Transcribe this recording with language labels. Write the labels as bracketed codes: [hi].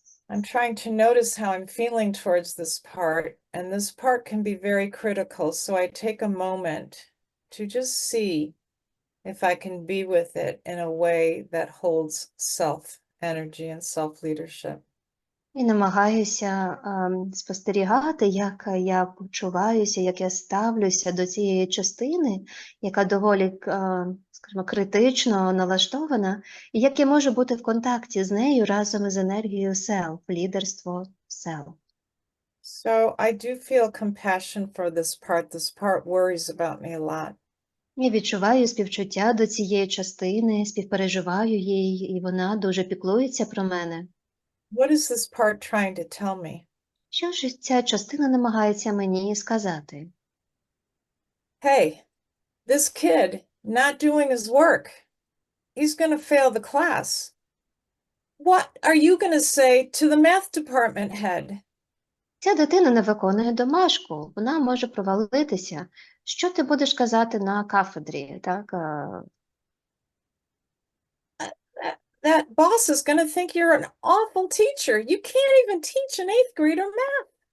[en] I'm trying to notice how I'm feeling towards this part, and this part can be very critical, so I take a moment to just see if I can be with it in a way that holds self-energy and self-leadership. [uk] І намагаюся спостерігати, як я почуваюся, як я ставлюся до цієї частини, яка доволі, скажімо, критично налаштована, і як я можу бути в контакті з нею разом із енергією self, лідерство self. [en] So I do feel compassion for this part. This part worries about me a lot. [uk] Я відчуваю співчуття до цієї частини, співпереживаю їй, і вона дуже піклується про мене. [en] What is this part trying to tell me? [uk] Що ж ця частина намагається мені сказати? [en] Hey, this kid not doing his work. He's going to fail the class. What are you going to say to the math department head? [uk] Ця дитина не виконує домашку, вона може провалитися. Що ти будеш казати на кафедрі, так? [en] That boss is going to think you're an awful teacher. You can't even teach an 8th grader math.